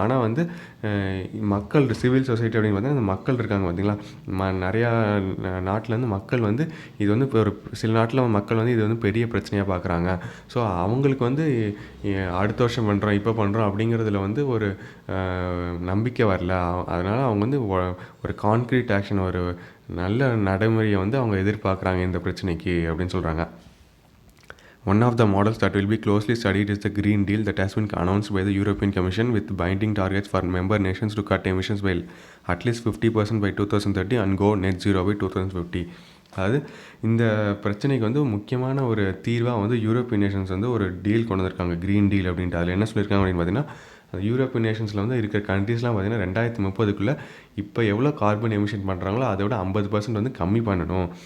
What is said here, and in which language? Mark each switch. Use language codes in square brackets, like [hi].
[ta] ஆனால் வந்து மக்கள், சிவில் சொசைட்டி அப்படின்னு பார்த்தீங்கன்னா இந்த மக்கள் இருக்காங்க பார்த்திங்களா, நிறையா நாட்டிலேருந்து மக்கள் வந்து இது வந்து இப்போ ஒரு சில நாட்டில் மக்கள் வந்து இது வந்து பெரிய பிரச்சனையாக பார்க்குறாங்க. ஸோ அவங்களுக்கு வந்து அடுத்த வருஷம் பண்ணுறோம், இப்போ பண்ணுறோம் அப்படிங்கிறதுல வந்து ஒரு நம்பிக்கை வரல. அதனால் அவங்க வந்து ஒரு கான்க்ரீட் ஆக்ஷன், ஒரு நல்ல நடைமுறையை வந்து அவங்க எதிர்பார்க்குறாங்க இந்த பிரச்சனைக்கு அப்படின்னு சொல்கிறாங்க. [en] One of the models that will be closely studied is the Green Deal that has been announced by the European Commission with binding targets for member nations to cut emissions by at least 50% by 2030 and go net zero by 2050. [ta] அதாவது இந்த பிரச்சனைக்கு வந்து முக்கியமான ஒரு தீர்வாக வந்து European Nations வந்து ஒரு டீல் கொண்டு வந்திருக்காங்க, க்ரீன் டீல் அப்படின்ட்டு. அதில் என்ன சொல்லியிருக்காங்க அப்படின்னு பார்த்தீங்கன்னா அந்த யூரோப்பியன் நேஷன்ஸில் வந்து இருக்கிற கண்ட்ரீஸ்லாம் பார்த்திங்கன்னா 2030க்குள்ளே இப்போ எவ்வளோ கார்பன் எமிஷன் பண்ணுறாங்களோ அதை விட 50% வந்து கம்மி பண்ணணும்.